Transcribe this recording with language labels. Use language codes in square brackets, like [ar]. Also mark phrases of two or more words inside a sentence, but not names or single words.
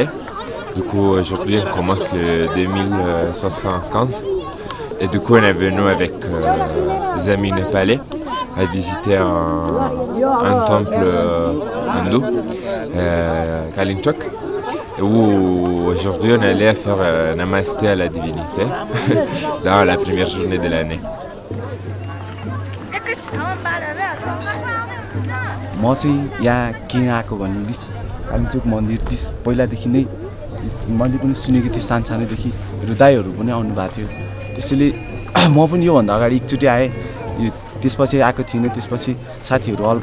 [fr] Du coup aujourd'hui on commence le 2075 et du coup on est venu avec des amis népalais à visiter un temple hindou, Kalinchok, où aujourd'hui on allait faire namasté à la divinité dans la première journée de l'année. [ne] म चाहिँ यहाँ किन आएको भने कालिम्पोङ मन्दिर पहिलादेखि नै मैले पनि सुनेको थिएँ सानसानैदेखि र दाइहरू पनि आउनु भएको थियो त्यसैले म पनि योभन्दा अगाडि एकचोटि आएँ त्यसपछि आएको थिइनँ त्यसपछि साथीहरू अल